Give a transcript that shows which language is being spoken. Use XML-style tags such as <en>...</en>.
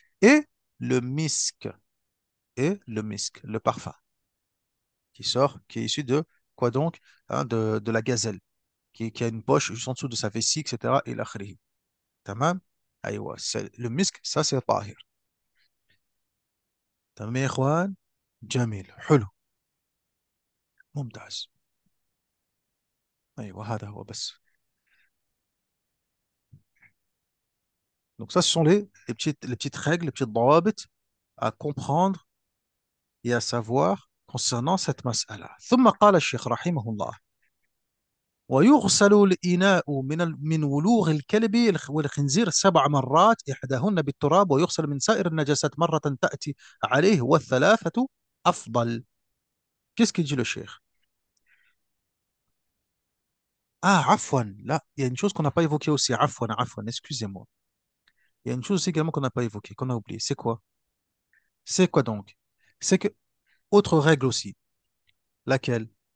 <fr>Et le misk, le parfum, qui est issu de quoi donc? Hein, de la gazelle, qui a une poche juste en dessous de sa vessie, etc. Et l'akhrihi. Tamam? Aïwa, le misk, ça c'est tahir.</fr> <ar>Tamam, ya ikhwan? Jamil, حلو, ممتاز. أيوة هذا هو بس.</ar> <fr>Donc ça, ce sont les petites règles, les petites ضوابط à comprendre et à savoir concernant cette mas'ala.</fr> <ar>ثم قال الشيخ رحمه الله ويغسل الإناء من ولوغ الكلب والخنزير 7 مرات إحداهن بالتراب ويغسل من سائر النجاسات مرة تأتي عليه والثلاثة أفضل.</ar> <fr>Qu'est-ce qu'il dit le cheikh? Ah, afwan, là, il y a une chose qu'on n'a pas évoquée aussi. Afwan, afwan, excusez-moi. Il y a une chose aussi également qu'on n'a pas évoquée, qu'on a oubliée. C'est quoi? C'est quoi donc? C'est que, autre règle aussi, laquelle?</fr>